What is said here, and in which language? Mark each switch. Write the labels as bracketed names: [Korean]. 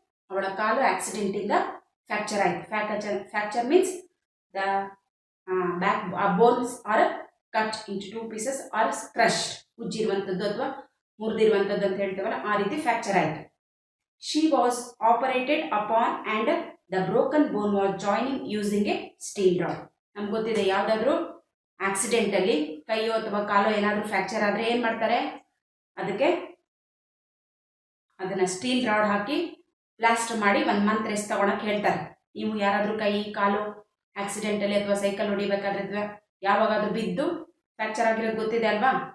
[Kannada] ಅವಳ ಕಾಲು ಆಕ್ಸಿಡೆಂಟಿಂದ ಫ್ರ್ಯಾಕ್ಚರ್ ಆಯಿತು. [English] fracture means the back bones are cut into 2 pieces or crushed, [Kannada] ಉಜ್ಜಿರುವಂಥದ್ದು ಅಥವಾ ಮುರಿದಿರುವಂಥದ್ದು ಅಂತ ಹೇಳ್ತೇವಲ್ಲ, ಆ ರೀತಿ ಫ್ರ್ಯಾಕ್ಚರ್ ಆಯಿತು. [English] She was operated upon and the broken bone was joining using a steel rod. [Kannada] ನಮ್ಗೆ ಗೊತ್ತಿದೆ, ಯಾವುದಾದ್ರೂ ಆಕ್ಸಿಡೆಂಟಲ್ಲಿ ಕೈಯೋ ಅಥವಾ ಕಾಲೋ ಏನಾದರೂ ಫ್ರ್ಯಾಕ್ಚರ್ ಆದರೆ ಏನು ಮಾಡ್ತಾರೆ? ಅದನ್ನು ಸ್ಟೀಲ್ ರಾಡ್ ಹಾಕಿ ಪ್ಲಾಸ್ಟರ್ ಮಾಡಿ 1 ಮಂತ್ ರೆಸ್ಟ್ ತಗೊಳಕ್ಕೆ ಹೇಳ್ತಾರೆ. ನೀವು ಯಾರಾದರೂ ಕೈ ಕಾಲು ಆಕ್ಸಿಡೆಂಟಲ್ಲಿ ಅಥವಾ ಸೈಕಲ್ ಹೊಡಿಬೇಕಾದ್ರೆ ಅಥವಾ ಯಾವಾಗಾದ್ರೂ ಬಿದ್ದು ಫ್ರ್ಯಾಕ್ಚರ್ ಆಗಿರೋದು ಗೊತ್ತಿದೆ ಅಲ್ವಾ?